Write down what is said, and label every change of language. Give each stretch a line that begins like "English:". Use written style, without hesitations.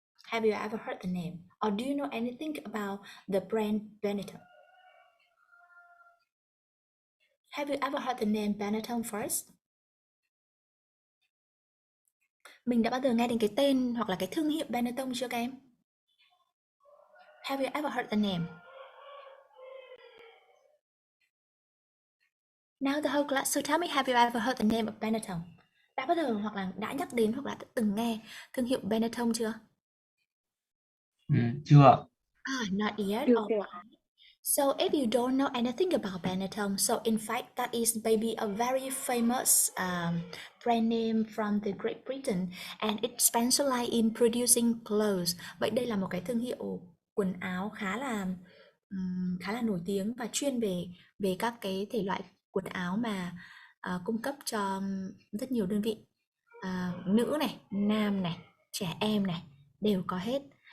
English: Have you ever heard the name, or do you know anything about the brand Benetton? Have you ever heard the name Benetton first?
Vietnamese: Mình đã bao giờ nghe đến cái tên hoặc là cái thương hiệu Benetton chưa các em?
English: Have you ever heard the name? Now the whole class, so tell me, have you ever heard the name of Benetton?
Vietnamese: Đã bao giờ hoặc là đã nhắc đến hoặc là đã từng nghe thương hiệu Benetton chưa? Chưa.
English: Not yet.
Vietnamese: Chưa.
English: Alright. So if you don't know anything about Benetton, so in fact that is maybe a very famous brand name from the Great Britain, and it specializes in producing clothes.
Vietnamese: Vậy đây là một cái thương hiệu quần áo khá là nổi tiếng và chuyên về các cái thể loại quần áo mà cung cấp cho rất nhiều đơn vị, nữ này, nam này, trẻ em này đều có hết.